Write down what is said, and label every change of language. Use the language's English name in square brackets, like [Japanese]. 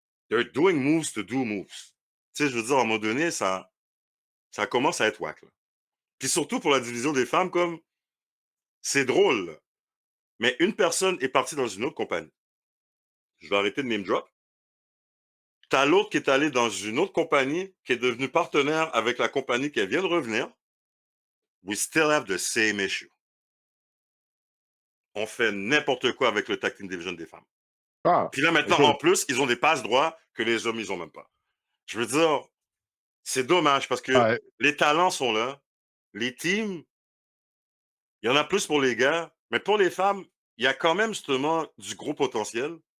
[English] They're doing moves to do moves. [French] Tu sais, je veux dire, à un moment donné, ça commence à être whack, là. Puis surtout pour la division des femmes, comme, c'est drôle, là. Mais une personne est partie dans une autre compagnie. Je vais arrêter de name drop. T'as l'autre qui est allé dans une autre compagnie, qui est devenue partenaire avec la compagnie qui vient de revenir. [English] We still have the same issue. [French] On fait n'importe quoi avec le tag team division des femmes. Ah, Puis là, maintenant, en écoute, plus, ils ont des passes droits que les hommes, ils ont même pas. Je veux dire, c'est dommage parce que ouais, les talents sont là. Les teams, il y en a plus pour les gars, mais pour les femmes, il y a quand même justement du gros potentiel.